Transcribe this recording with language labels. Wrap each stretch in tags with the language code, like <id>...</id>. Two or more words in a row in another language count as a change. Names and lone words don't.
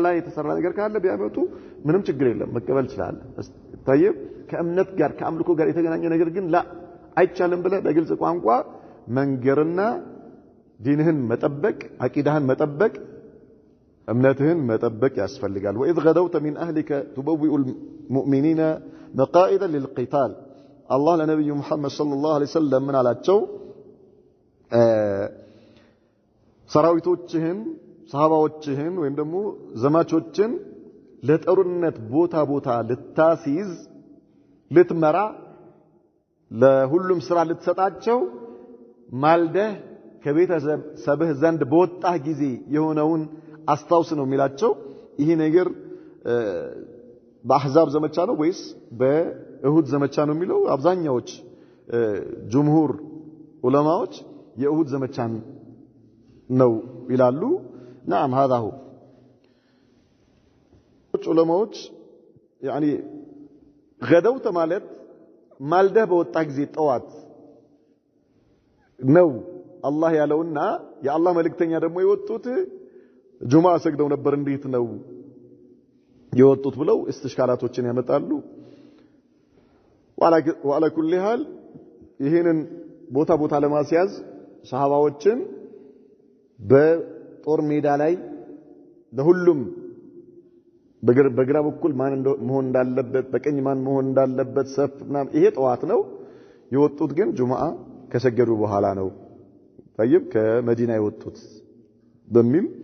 <am>ላይ የተሰራ ነገር ካለ ቢያመጡ ምንም ችግር የለም መቀበል ይችላል طيب ከእምነት ጋር ከአምልኮ ጋር የተገናኘ ነገር ግን ላ አይቻልም ብለ በግልጽ ቋንቋ መንገርና ዲንህን መጠበቅ አቂዳህን መጠበቅ እምነትህን መጠበቅ ያስፈልጋል</am> <ar>وإذ غدوت من أهلك تبوئ المؤمنين مقاعد للقتال الله لنبي محمد صلى الله عليه وسلم من</ar> <am>አላቸው ሰራዊቶችህን ሰሃባዎችህን ወይም ደግሞ ዘማቾችን ለጦርነት ቦታ ልታሲዝ ልትመራ ለሁሉም ስራ ልትሰጣቸው ማልደህ ከቤተሰብህ ዘንድ በወጣህ ጊዜ የሆነውን አስታውስ ነው የሚላቸው ይሄ ነገር በአህዛብ ዘመቻ ነው ወይስ በእሁድ ዘመቻ ነው የሚለው አብዛኛዎች ጅምሁር ዑለማዎች የእሁድ ዘመቻን ነው ይላሉ</am> <ar>نعم هذا هو</ar> <am>ዑለማዎች</am> <ar>يعني غدوت</ar> <am>ማለት ማልደህ በወጣ ጊዜ ጠዋት ነው አላህ ያለውና የአላህ መልእክተኛ ደግሞ የወጡት ጁማ ሰግደው ነበር እንዴት ነው የወጡት ብለው እስትሽካላቶችን ያመጣሉ</am> <ar>وعلى كل حال</ar> <am>ይሄንን ቦታ ለማስያዝ ሰሃባዎችን በጦር ሜዳ ላይ ለሁሉም በግራ በኩል ማን መሆን እንዳለበት በቀኝ ማን መሆን እንዳለበት ሰፍና ይሄ ጠዋት ነው የወጡት ግን ጁማአ ከሰገዱ በኋላ ነው طيب ከመዲና የወጡት በሚል</am>